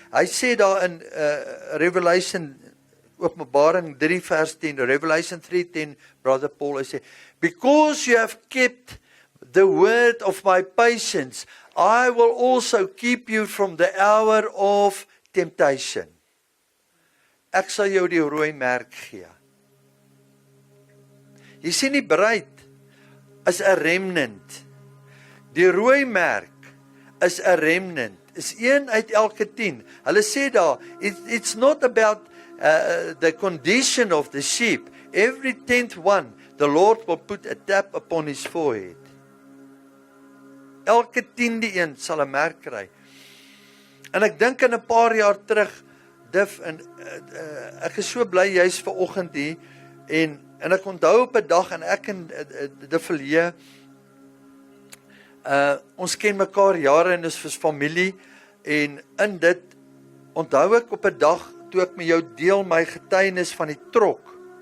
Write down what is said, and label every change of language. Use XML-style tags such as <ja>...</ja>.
<af>Hy sê daar in Revelation, Openbaring 3 vers 10,</af> <en>Revelation 3:10, Brother Paul, hy sê, because you have kept the word of my patience, I will also keep you from the hour of temptation.</en> <af>Ek sal jou die rooi merk gee. Jy sien die bruid is 'n remnant. Die rooi merk is 'n remnant. Is 1 uit elke 10. Hulle sê daar,</af> <en>it's not about the condition of the sheep. Every 10th one, the Lord will put a tap upon his forehead.</en> <af>Elke 10de een sal 'n merk kry. En ek dink in 'n paar jaar terug, en ek is so bly jy's vanoggend hier, en ek onthou op 'n dag, en ek en De Villiers, ons ken mekaar jare en is vir familie, en in dit onthou ek op 'n dag toe ek met jou deel my getuienis van die trok.</af>